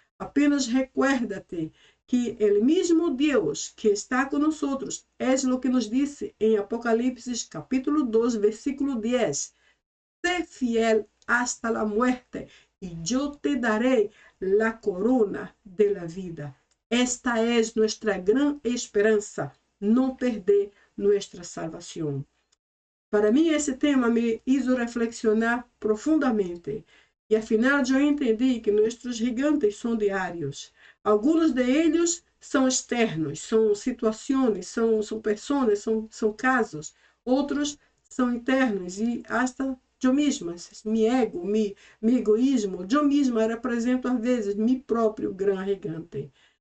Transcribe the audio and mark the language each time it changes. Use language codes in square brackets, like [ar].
[pt] Apenas [es] recuérdate [pt] que o mesmo Deus que está conosco é o que nos disse em Apocalipse capítulo 2, versículo 10. [es] Sé fiel hasta la muerte y yo te daré la corona de la vida. [pt] Esta é nossa grande esperança, não perder [es] nuestra salvación. Para mí ese tema me hizo reflexionar profundamente. [pt] E afinal eu entendi que nossos gigantes são diários. Alguns de eles são externos, são situações, são pessoas, são casos. Outros são internos e [es] hasta [pt] eu mesma, meu ego, meu egoísmo, eu mesma represento às vezes meu próprio grande gigante.